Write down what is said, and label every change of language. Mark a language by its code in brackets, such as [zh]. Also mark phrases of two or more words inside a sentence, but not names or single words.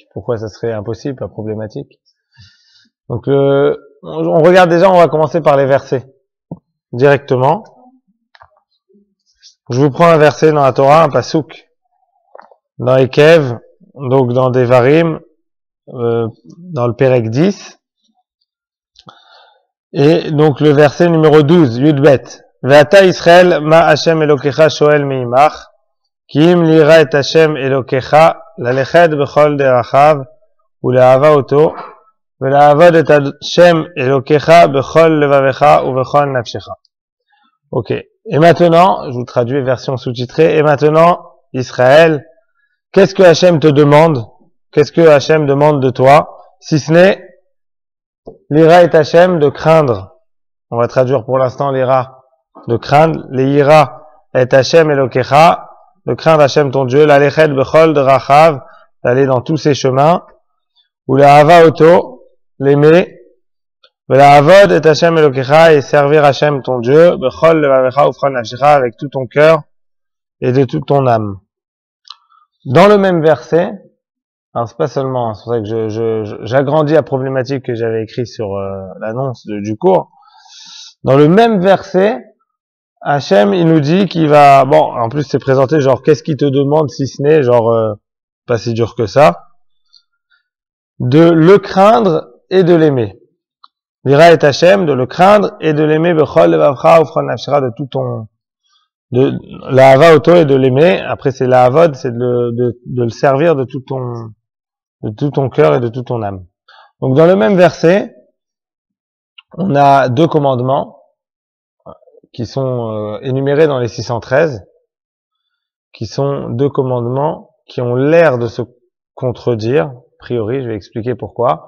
[fr] Pourquoi ça serait impossible, pas problématique? Donc on regarde déjà, on va commencer par les versets directement. Je vous prends un verset dans la Torah, un pasouk, dans Ekev, donc dans Devarim, dans le Perek 10. Et donc le verset numéro 12, [he] יב. ועתה ישראל מה השם אלוקיך שואל מעמך. כי אם ליראה את השם אלוקיך, ללכת בכל דרכיו, ולאהבה אותו, ולעבוד את השם אלוקיך בכל לבבך ובכל נפשך. [fr] Ok. Et maintenant, je vous traduis version sous-titrée, et maintenant, Israël, qu'est-ce que Hashem te demande? Qu'est-ce que Hashem demande de toi? Si ce n'est, [he] ליראה את השם [fr] de craindre. On va traduire pour l'instant l'ira de craindre, [he] ליראה את השם אלוקיך, [fr] de craindre Hashem ton Dieu, [he] ללכת בכל דרכיו, [fr] d'aller dans tous ses chemins, [he] ולאהבה אותו, [fr] l'aimer, [he] לעבוד את השם אלוקיך, [fr] et servir Hashem ton Dieu, [he] בכל לבבך ובכל נפשך, [fr] avec tout ton cœur et de toute ton âme. Dans le même verset, alors c'est pas seulement, c'est pour ça que j'agrandis la problématique que j'avais écrite sur l'annonce du cours. Dans le même verset, Hachem, il nous dit qu'il va, bon, en plus c'est présenté genre, qu'est-ce qu'il te demande si ce n'est, genre, pas si dur que ça, de le craindre et de l'aimer. [he] ליראה את השם, [fr] de le craindre et de l'aimer, [he] בכל לבבך ובכל נפשך, [fr] de tout ton, de [he] לאהבה אותו [fr] et de l'aimer. Après c'est la havod, c'est de le servir de tout ton cœur et de toute ton âme. Donc dans le même verset, on a deux commandements qui sont énumérés dans les 613, qui sont deux commandements qui ont l'air de se contredire, a priori, je vais expliquer pourquoi.